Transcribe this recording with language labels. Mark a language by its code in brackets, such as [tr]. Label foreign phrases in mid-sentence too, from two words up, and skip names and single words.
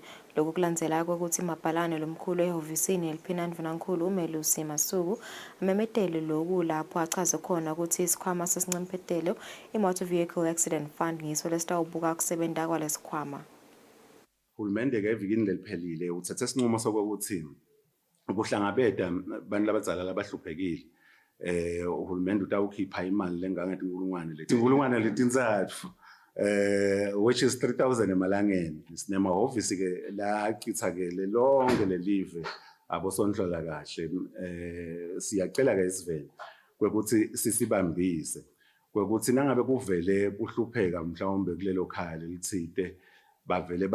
[ss] Lokhu kulandzela kwekutsi mabhalane lomkhulu ehhovisini eliphindvunankhulu uMelusi Masuku amemetele loku lapho achaze khona ukuthi isikhwama sesincemphetelo i-Motor Vehicle Accident Fund ngiso lesitawubuka kusebenta kwalesikhwama. Uhulumende ke evikini leliphelile uthathe isinqumo sokuthi ukuhlangabeza abantu labadzala labahluphekile uhulumende utawukhipha imali lengange letintsatfu [en] which is [ss] 3,000 emalangeni sinemahhovisi ke la achithakele lonke lelive abosondlola kahle siyacela ke isivele kwekuthi sisibambise kwekuthi nangabe kuvele kuhlupheka mhlawumbe kulelo khaya lelithite bavele